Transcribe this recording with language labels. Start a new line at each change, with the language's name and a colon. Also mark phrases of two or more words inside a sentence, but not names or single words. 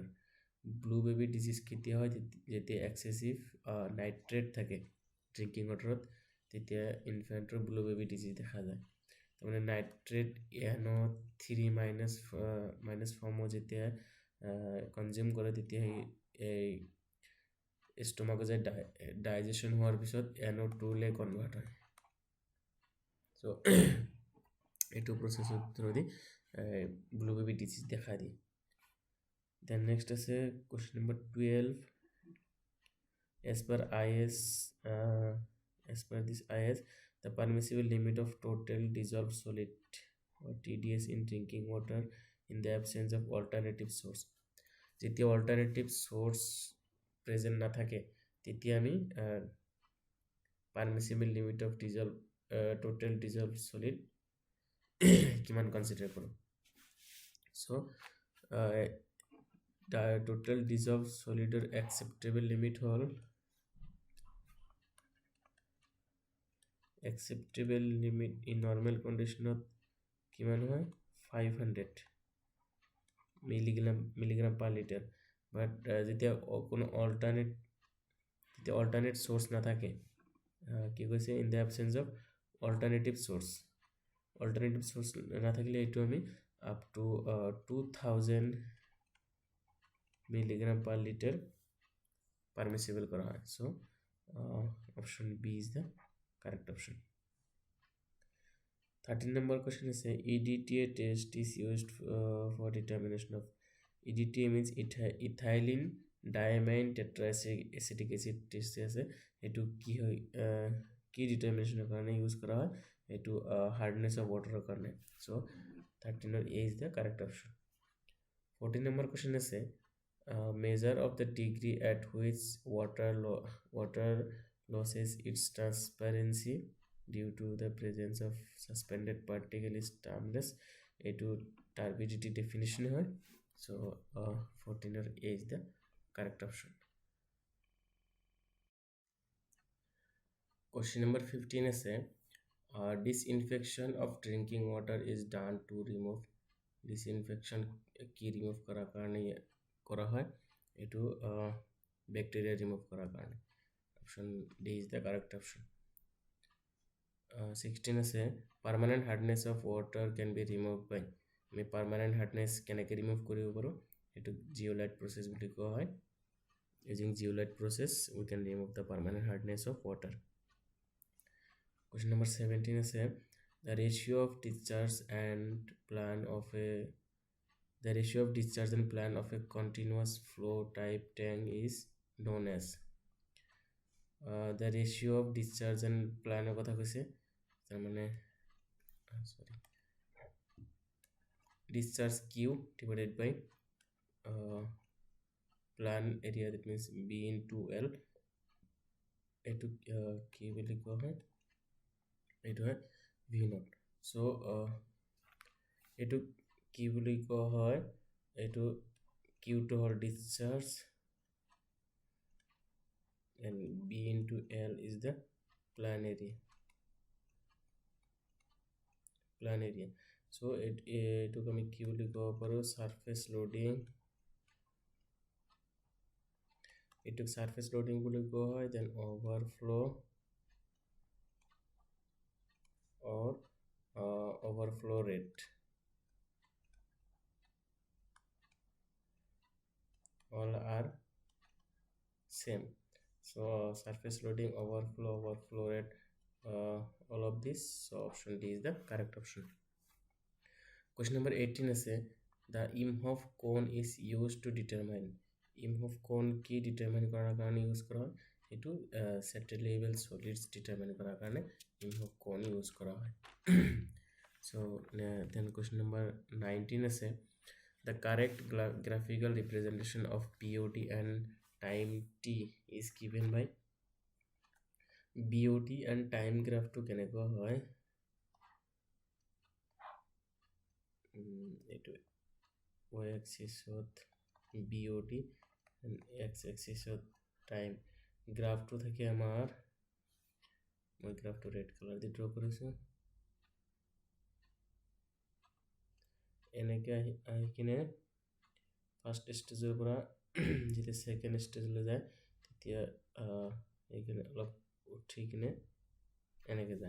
English: blue baby disease
Assamese: কেতিয়া হয় যেতিয়া
English: excessive nitrate thake drinking water tetia infant or blue baby disease
Assamese: দেখা যায় তেনেহলে
English: nitrate NO3 minus form
Assamese: হয় যেতিয়া
English: consume
Assamese: কৰে তেতিয়া এই
English: stomach je digestion
Assamese: হোৱাৰ বিষয়ত
English: NO2 le convert hoy so etu process through the blue baby disease
Assamese: দেখা দিয়ে
English: then next is question number 12 as per this IS the permissible limit of total dissolved solid or TDS in drinking water in the absence of alternative source jetia alternative source present
Assamese: না থাকে তেতিয়া আমি
English: permissible limit of total dissolved solid kiman consider koru so the total dissolved solid or acceptable limit hol acceptable limit in normal condition
Assamese: কিমান হয়
English: 500 milligram per liter but
Assamese: যেতিয়া কোনো
English: alternate source
Assamese: না থাকে কি কৈছে
English: in the absence of alternative source
Assamese: না থাকিলে এইটো আমি
English: up to 2000 milligram per liter permissible
Assamese: করা হয়.
English: So option B is the correct option. 13 number question is a EDTA test is used for determination of EDTA means ethylene diamine tetraacetic acid test
Assamese: আছে এটো কি হয় কি ডিটারমিনেশনৰ কাৰণে ইউজ কৰা হয় এটো
English: hardness of water's কাৰণে. So 13 A is the correct option. 14 number question is a measure of the degree at which water loses its transparency due to the presence of suspended particle is termless.
Assamese: Eto
English: turbidity definition
Assamese: hoy.
English: So 14 A is the correct option. Question number 15 is a disinfection of drinking water is done to remove disinfection ki remove
Assamese: কৰা কাৰণে কৰা হয় এইটো
English: bacteria remove
Assamese: কৰা কাৰণে.
English: Option D is the correct option. 16 is a permanent hardness of water can be removed by me permanent hardness kenake remove
Assamese: কৰিব পাৰো এইটো
English: zeolite process
Assamese: বুলি কোৱা হয়.
English: Using zeolite process we can remove the permanent hardness of water. Question number 17 is a the ratio of discharge and plan of a continuous flow type tank is known as the ratio of discharge and plan
Assamese: ৰ কথা কৈছে তাৰ মানে
English: sorry discharge q divided by plan area, that means b into l
Assamese: এইটো কি বুলি কোৱা হয় এইটো হয়
English: v naught. So
Assamese: এইটো কি বুলি কোৱা হয় এইটো
English: q
Assamese: টো হ'ল
English: discharge and b into l is the plan area.
Assamese: So এইটো আমি কি বুলি ক'ব পাৰো
English: surface loading
Assamese: eto
English: surface loading
Assamese: বুলি কোৱা হয়,
English: then overflow or overflow rate all are same. So surface loading, overflow rate, all of this. So option D is the correct option. Question number 18 is the Imhoff cone is used to determine Imhoff cone ki determine
Assamese: কৰাৰ কাৰণে use কৰা হয় এইটো
English: settleable solids determine
Assamese: কৰাৰ কাৰণে
English: Imhoff cone use kora hoy. So then question number 19 is the correct graphical representation of BOT and time t is given by BOT and time graph
Assamese: টো কেনেকৈ হয় এইটো
English: y axis ot BOT and x axis ot time graph
Assamese: টো থাকে আমাৰ মই
English: graph to red color di draw koresu
Assamese: এনেকৈ আহি কিনো
English: first stage
Assamese: ৰ পৰা যেতিয়া
English: second stage
Assamese: লৈ যায় তেতিয়া ইয়াতে অলপ উঠি কিনো এনেকৈ যায়.